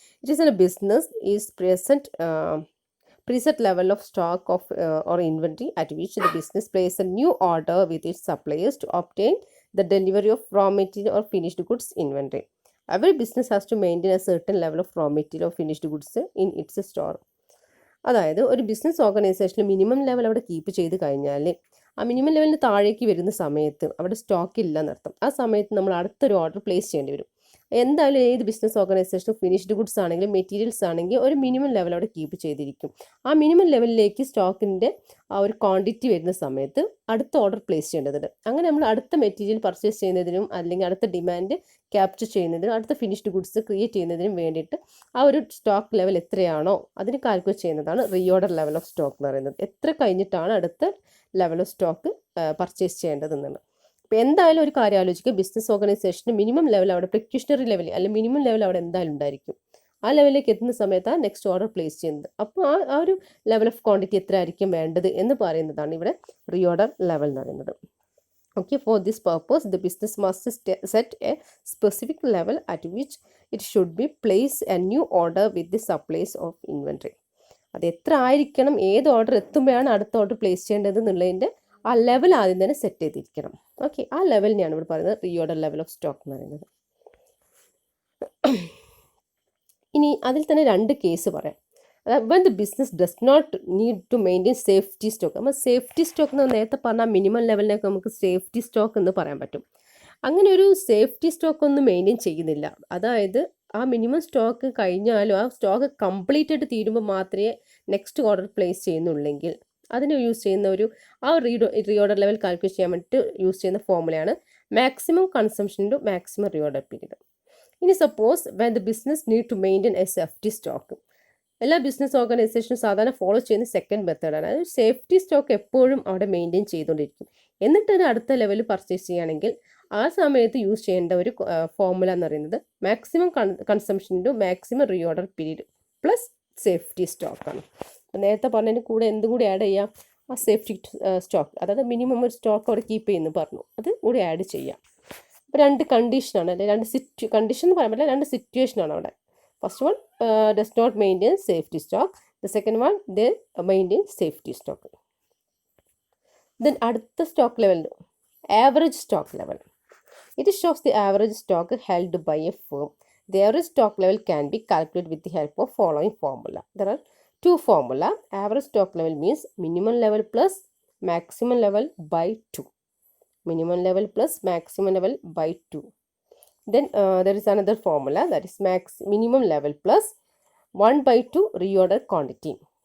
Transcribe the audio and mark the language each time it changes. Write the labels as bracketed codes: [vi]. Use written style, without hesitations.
[en] It is in a business is present preset level of stock of or inventory at which the business places a new order with its suppliers to obtain the delivery of raw material or finished goods inventory. Every business has to maintain a certain level of raw material or finished goods in its store. [ml] അതായത് ഒരു business ഓർഗനൈസേഷനിൽ minimum level അവിടെ keep ചെയ്ത് കഴിഞ്ഞാൽ ആ minimum ലെവലിന് താഴേക്ക് വരുന്ന സമയത്ത് അവിടെ സ്റ്റോക്ക് ഇല്ല എന്നർത്ഥം. ആ സമയത്ത് നമ്മൾ അടുത്തൊരു ഓർഡർ പ്ലേസ് ചെയ്യേണ്ടി വരും. എന്തായാലും ഏത് ബിസിനസ് ഓർഗനൈസേഷനും ഫിനിഷ്ഡ് ഗുഡ്സ് ആണെങ്കിലും മെറ്റീരിയൽസ് ആണെങ്കിൽ ഒരു മിനിമം ലെവൽ അവിടെ കീപ്പ് ചെയ്തിരിക്കും. ആ മിനിമം ലെവലിലേക്ക് സ്റ്റോക്കിൻ്റെ ആ ഒരു ക്വാണ്ടിറ്റി വരുന്ന സമയത്ത് അടുത്ത ഓർഡർ പ്ലേസ് ചെയ്യേണ്ടതുണ്ട്. അങ്ങനെ നമ്മൾ അടുത്ത മെറ്റീരിയൽ പർച്ചേസ് ചെയ്യുന്നതിനും അല്ലെങ്കിൽ അടുത്ത ഡിമാൻഡ് ക്യാപ്ചർ ചെയ്യുന്നതിനും അടുത്ത ഫിനിഷ്ഡ് ഗുഡ്സ് ക്രിയേറ്റ് ചെയ്യുന്നതിനും വേണ്ടിയിട്ട് ആ ഒരു സ്റ്റോക്ക് ലെവൽ എത്രയാണോ അതിന് കാൽക്കുലേറ്റ് ചെയ്യുന്നതാണ് റീഓർഡർ ലെവൽ ഓഫ് സ്റ്റോക്ക് എന്ന് പറയുന്നത്. എത്ര കഴിഞ്ഞിട്ടാണ് അടുത്ത ലെവൽ ഓഫ് സ്റ്റോക്ക് പർച്ചേസ് ചെയ്യേണ്ടതെന്നാണ്. അപ്പോൾ എന്തായാലും ഒരു കാര്യം ആലോചിക്കുക, ബിസിനസ് ഓർഗനൈസേഷന് മിനിമം ലെവൽ അവിടെ പ്രിക്യൂഷണറി ലെവൽ അല്ലെങ്കിൽ മിനിമം ലെവൽ അവിടെ എന്തായാലും ഉണ്ടായിരിക്കും. ആ ലെവലിലേക്ക് എത്തുന്ന സമയത്താണ് നെക്സ്റ്റ് ഓർഡർ പ്ലേസ് ചെയ്യുന്നത്. അപ്പോൾ ആ ഒരു ലെവൽ ഓഫ് ക്വാണ്ടിറ്റി എത്ര ആയിരിക്കും വേണ്ടത് എന്ന് പറയുന്നതാണ് ഇവിടെ റീഓർഡർ ലെവൽ എന്ന് പറയുന്നത്. [en] Okay, for this purpose, the business must set a specific level at which it should be placed a new order with the supplies of inventory. [ml] അത് എത്ര ആയിരിക്കണം, ഏത് ഓർഡർ എത്തുമ്പോഴാണ് അടുത്ത ഓർഡർ പ്ലേസ് ചെയ്യേണ്ടത് എന്നുള്ളതിൻ്റെ ആ ലെവൽ ആദ്യം തന്നെ സെറ്റ് ചെയ്തിരിക്കണം. ഓക്കെ, ആ ലെവലിനെയാണ് ഇവിടെ പറയുന്നത് റീഓർഡർ ലെവൽ ഓഫ് സ്റ്റോക്ക് എന്ന് പറയുന്നത്. ഇനി അതിൽ തന്നെ രണ്ട് കേസ് പറയാം. [en] when the business does not need to maintain safety stock. [ml] നമ്മൾ സേഫ്റ്റി സ്റ്റോക്ക് എന്ന് നേരത്തെ പറഞ്ഞാൽ മിനിമം ലെവലിനൊക്കെ നമുക്ക് സേഫ്റ്റി സ്റ്റോക്ക് എന്ന് പറയാൻ പറ്റും. അങ്ങനെ ഒരു സേഫ്റ്റി സ്റ്റോക്ക് ഒന്നും മെയിൻറ്റെയിൻ ചെയ്യുന്നില്ല. അതായത് ആ മിനിമം സ്റ്റോക്ക് കഴിഞ്ഞാലും ആ സ്റ്റോക്ക് കംപ്ലീറ്റ് ആയിട്ട് തീരുമ്പോൾ മാത്രമേ നെക്സ്റ്റ് ഓർഡർ പ്ലേസ് ചെയ്യുന്നുള്ളെങ്കിൽ അതിന് യൂസ് ചെയ്യുന്ന ആ റീഓർഡർ ലെവൽ കാൽക്കുലേറ്റ് ചെയ്യാൻ വേണ്ടിയിട്ട് യൂസ് ചെയ്യുന്ന ഫോർമുലയാണ് maximum consumption to maximum reorder period. ഇനി suppose [en] when the business need to maintain a safety stock. [ml] എല്ലാ ബിസിനസ് ഓർഗനൈസേഷനും സാധാരണ ഫോളോ ചെയ്യുന്ന സെക്കൻഡ് മെത്തേഡാണ്. അതായത് സേഫ്റ്റി സ്റ്റോക്ക് എപ്പോഴും അവിടെ മെയിൻറ്റെയിൻ ചെയ്തുകൊണ്ടിരിക്കും. എന്നിട്ട് അത് അടുത്ത ലെവലിൽ പർച്ചേസ് ചെയ്യുകയാണെങ്കിൽ ആ സമയത്ത് യൂസ് ചെയ്യേണ്ട ഒരു ഫോർമുല എന്ന് പറയുന്നത് maximum consumption to maximum reorder period plus safety സ്റ്റോക്കാണ്. അപ്പോൾ നേരത്തെ പറഞ്ഞതിന് കൂടെ എന്തും കൂടി ആഡ് ചെയ്യാം, ആ സേഫ്റ്റി സ്റ്റോക്ക്, അതായത് മിനിമം ഒരു സ്റ്റോക്ക് അവിടെ കീപ്പ് ചെയ്യുന്നു പറഞ്ഞു, അത് കൂടി ആഡ് ചെയ്യാം. അപ്പോൾ രണ്ട് കണ്ടീഷനാണ്, അല്ലെങ്കിൽ രണ്ട് കണ്ടീഷൻ എന്ന് പറയാൻ പറ്റില്ല, രണ്ട് സിറ്റുവേഷനാണ് അവിടെ. [en] First one does not maintain safety stock. The second one, they maintain safety stock. [ml] Then അടുത്ത stock level, average stock level. [en] It shows the average stock held by a firm. The average stock level can be calculated with the help of following formula. There are two formula. Average stock level means minimum level plus maximum level by 2. Minimum level plus maximum level by 2. Then there is another formula, that is minimum level plus 1/2 reorder quantity.